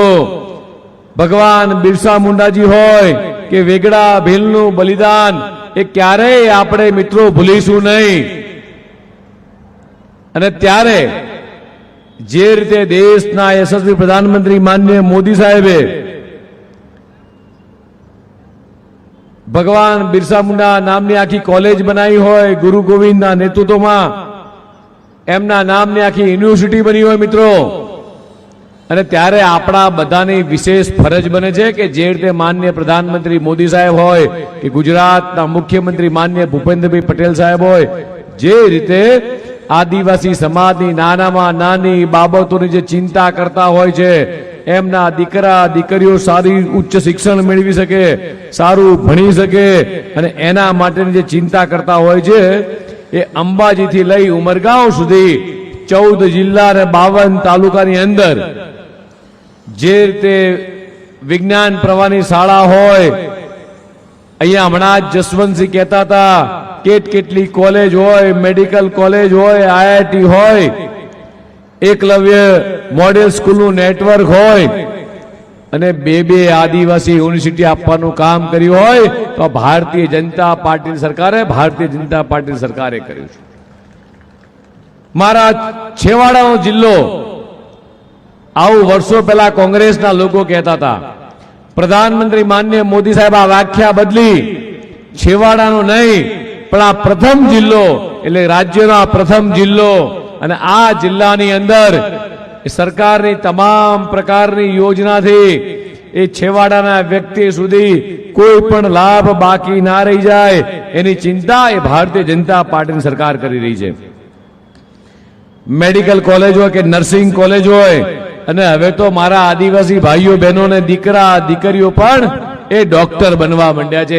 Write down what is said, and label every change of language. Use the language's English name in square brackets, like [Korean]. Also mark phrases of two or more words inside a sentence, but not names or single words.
[Gujarati] ભગવાન બિરસા મુંડાજી હોય કે વેગડા ભીલનું બલિદાન એ ક્યારેય આપણે મિત્રો ભૂલીશું નહીં। અને ત્યારે જે રીતે દેશના યશસ્વી પ્રધાનમંત્રી માનનીય મોદી સાહેબે ભગવાન બિરસા મુંડા નામની આખી કૉલેજ બનાઈ હોય, ગુરુ ગોવિંદ ના નેતૃત્વ મેં એમના નામની આખી યુનિવર્સિટી બની હોય મિત્રો। અને ત્યારે આપડા બધાની વિશેષ ફરજ બને છે કે જે રીતે માનનીય પ્રધાનમંત્રી મોદી સાહેબ હોય કે ગુજરાતના મુખ્યમંત્રી માનનીય ભૂપેન્દ્રભાઈ પટેલ સાહેબ હોય જે રીતે આદિવાસી સમાજની નાનામાં નાની બાબતોની જે ચિંતા કરતા હોય છે એમના દીકરા દીકરીઓ સારી ઉચ્ચ શિક્ષણ મેળવી શકે, સારું ભણી શકે અને એના માટેની જે ચિંતા કરતા હોય છે એ અંબાજી થી લઈ ઉમરગામ સુધી 14 જિલ્લા અને 52 તાલુકાની અંદર જે રીતે વિજ્ઞાન પ્રવાહની શાળા હોય અહીંયા હમણાં જસવંતસિંહ કહેતા હતા કેટલી કૉલેજ હોય, મેડિકલ કૉલેજ હોય, IIT હોય, એકલવ્ય મૉડલ સ્કૂલ નેટવર્ક હોય અને બે આદિવાસી યુનિવર્સિટી આપવાનું કામ કર્યું હોય તો ભારતીય જનતા પાર્ટી સરકારે કર્યું છે। મારા છેવાડાનો જિલ્લો આવું વર્ષો પહેલા કોંગ્રેસના લોકો કહેતા થા, પ્રધાનમંત્રી માનનીય મોદી સાહેબ આ વ્યાખ્યા બદલી છેવાડાનો નહીં પણ આ પ્રથમ જિલ્લો એટલે રાજ્યનો આ પ્રથમ જિલ્લો અને આ જિલ્લાની અંદર સરકારની તમામ પ્રકારની યોજનાથી એ છેવાડાના વ્યક્તિ સુધી કોઈ પણ લાભ બાકી ના રહી જાય એની ચિંતા એ ભારતીય જનતા પાર્ટીની સરકાર કરી રહી છે। મેડિકલ કોલેજ હોય કે નર્સિંગ કોલેજ હોય અને હવે તો મારા આદિવાસી ભાઈઓ બહેનોને દીકરા દીકરીઓ પણ એ ડોક્ટર બનવા માંડ્યા છે।